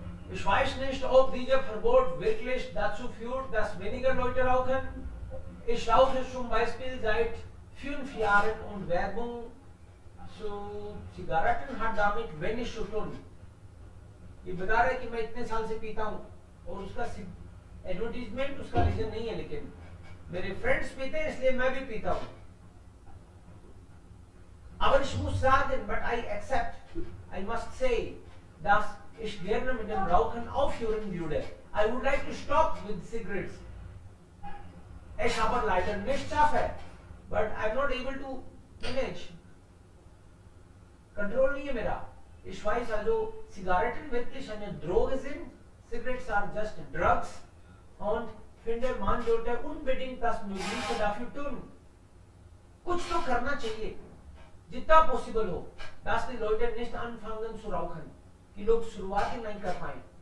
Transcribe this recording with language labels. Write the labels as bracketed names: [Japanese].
[German] Ich weiß nicht, ob dieser Verbot wirklich dazu führt, dass weniger Leute rauchen. Ich rauche zum Beispiel seit 5 Jahren und Werbung zu Zigaretten hat damit wenig zu tun. [Hindi] ये बता रहा है कि मैं इतने साल से पीता हूँ और उसका एडवर्टीजमेंट उसका रीजन नहीं है, लेकिन मेरे फ्रेंड्स पीते हैं इसलिए मैं भी पीता हूँ। [German] Aber ich muss sagen, [English] but I accept, I must say, [German] dass ich gerne mit dem Rauchen aufhören würde. [English] I would like to stop with cigarettes. [German] Ich aber leider nicht schaffe, [English] but I'm not able to manage. [Hindi] Control नहीं है मेरा। [German] Ich weiß also, Zigaretten wirklich eine Droge sind. [English] Cigarettes are just drugs. [German] Und finde, man sollte unbedingt das Mögliche dafür tun. [Hindi] कुछ तो करना चाहिए जितना possible हो, [German] dass die Leute nicht anfangen zu rauchen, [Hindi] कि लोग शुरुआत ही नहीं कर पाए।